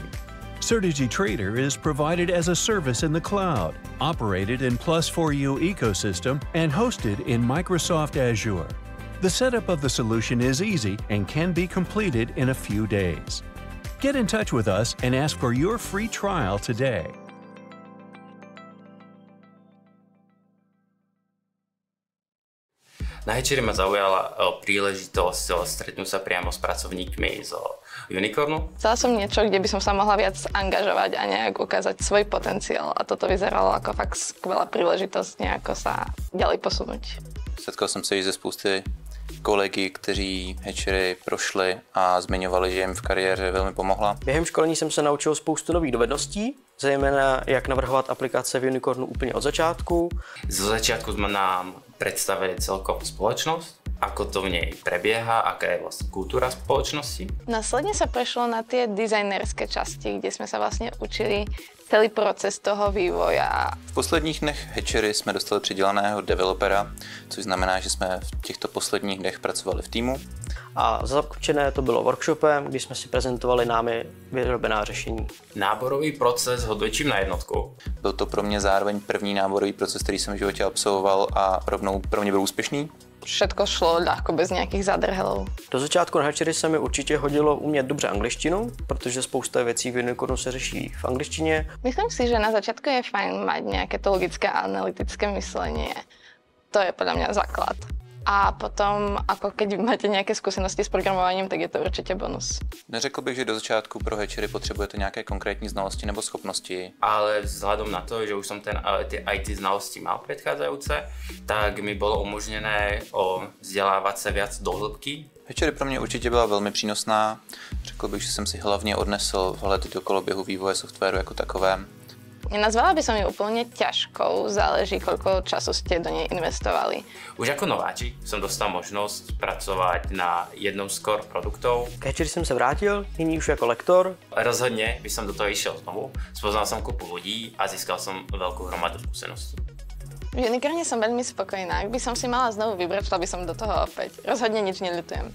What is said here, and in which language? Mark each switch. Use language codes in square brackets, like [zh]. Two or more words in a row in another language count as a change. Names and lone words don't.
[en] Certegy Trader is provided as a service in the cloud, operated in Plus4U ecosystem, and hosted in Microsoft Azure. The setup of the solution is easy and can be completed in a few days. Get in touch with us and ask for your free trial today. [sk] Na Hatchery ma zaujala príležitosť stretnúť sa priamo s pracovníkmi z Unicornu. Chcela som niečo, kde by som sa mohla viac angažovať a nejak ukázať svoj potenciál. A toto vyzeralo ako fakt skvelá príležitosť nejako sa ďalej posunúť. [cs] Setkal som sa i ze spousty kolegy, kteří hatchery prošli a zmiňovali, že jim v kariéře velmi pomohla. Během školení jsem se naučil spoustu nových dovedností, zejména jak navrhovat aplikace v Unicornu úplně od začátku. [sk] Zo začiatku sme nám predstavili celkovú spoločnosť, ako to v nej prebieha, aká je vlastne kultúra spoločnosti. Následne sa prešlo na tie dizajnerské časti, kde sme sa vlastne učili celý proces toho vývoja. [cs] V posledních dnech hatchery jsme dostali přidělaného developera, což znamená, že jsme v těchto posledních dnech pracovali v týmu. A zakončené to bylo workshopem, kdy jsme si prezentovali námi vyrobená řešení. Náborový proces hodnotím na jednotku. Byl to pro mě zároveň první náborový proces, který jsem v životě absolvoval a rovnou pro mě byl úspěšný. [sk] Všetko šlo ľahko bez nejakých zadrhelov. [cs] Do začátku na hatchery se mi určitě hodilo umět dobře angličtinu, protože spousta věcí v Unicornu se řeší v angličtině. [sk] Myslím si, že na začiatku je fajn mať nejaké to logické a analytické myslenie. To je podľa mňa základ. A potom, ako keď máte nejaké skúsenosti s programovaním, tak je to určite bonus. [cs] Neřekl bych, že do začátku pro hatchery potřebujete nějaké konkrétní znalosti nebo schopnosti. [sk] Ale vzhľadom na to, že už som tie IT znalosti mal predchádzajúce, tak mi bolo umožnené vzdelávať sa viac do hĺbky. [cs] Hatchery pro mě určitě byla velmi přínosná. Řekl bych, že jsem si hlavně odnesl vhled do koloběhu vývoje softwaru jako takovém. [sk] Nenazvala by som ju úplne ťažkou, záleží, koľko času ste do nej investovali. Už ako nováčik som dostal možnosť pracovať na jednom z core produktov. [cs] K hatchery jsem se vrátil, nyní už jako lektor. [sk] Rozhodne by som do toho išiel znovu, spoznal som kopu ľudí a získal som veľkú hromadu skúseností. V Unicorne som veľmi spokojná. Ak by som si mala znovu vybrať, šla by som do toho opäť. Rozhodne nič neľutujem.